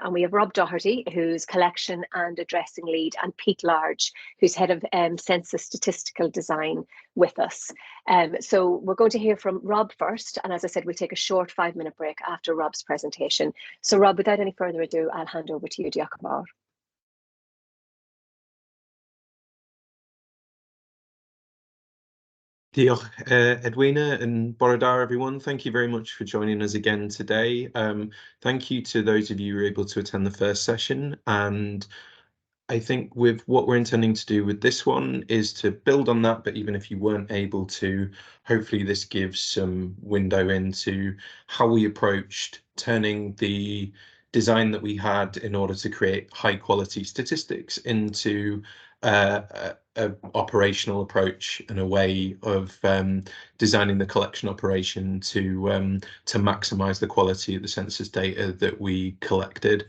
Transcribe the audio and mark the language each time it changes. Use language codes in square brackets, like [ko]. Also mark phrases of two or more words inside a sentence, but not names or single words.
[en] And we have Rob Doherty, who's collection and addressing lead, and Pete Large, who's head of census statistical design, with us. So we're going to hear from Rob first. And as I said, we'll take a short 5-minute break after Rob's presentation. So Rob, without any further ado, I'll hand over to you. [cy] Diolch yn fawr. Diolch, Edwina, and bore da, [en] everyone. Thank you very much for joining us again today. Thank you to those of you who were able to attend the first session. And I think with what we're intending to do with this one is to build on that, but even if you weren't able to, hopefully this gives some window into how we approached turning the design that we had in order to create high quality statistics into an operational approach and a way of designing the collection operation to maximize the quality of the census data that we collected.